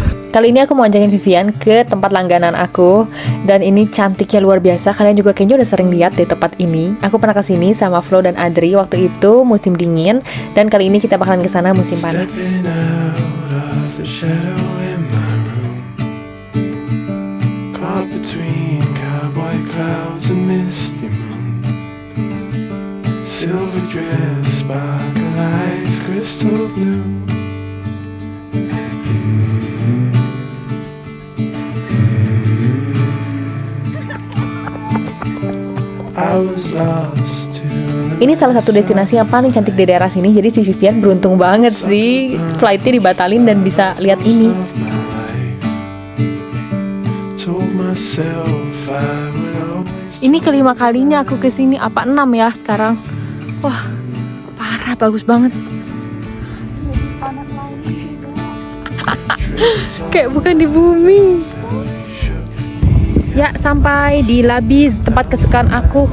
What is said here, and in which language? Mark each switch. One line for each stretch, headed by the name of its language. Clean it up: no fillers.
Indonesian: Kali ini aku mau ajakin Vivian ke tempat langganan aku, dan ini cantiknya luar biasa. Kalian juga kayaknya udah sering lihat di tempat ini. Aku pernah kesini sama Flo dan Adri waktu itu musim dingin, dan kali ini kita bakalan kesana musim panas.
English: Stepping out of the shadow in my room, caught between cowboy clouds and misty moon. Silver dress, sparkle eyes, crystal blue. I was lost to the
Indonesian: Ini salah satu destinasi yang paling cantik di daerah sini, jadi si Vivian beruntung banget sih flightnya dibatalin dan bisa lihat ini.
English: of my life. Told myself I would always
Indonesian: Ini kelima kalinya aku kesini, apa 6 ya sekarang. Wah, parah Parah, bagus banget. Kayak bukan di bumi. Ya, sampai di Labiz, tempat kesukaan aku.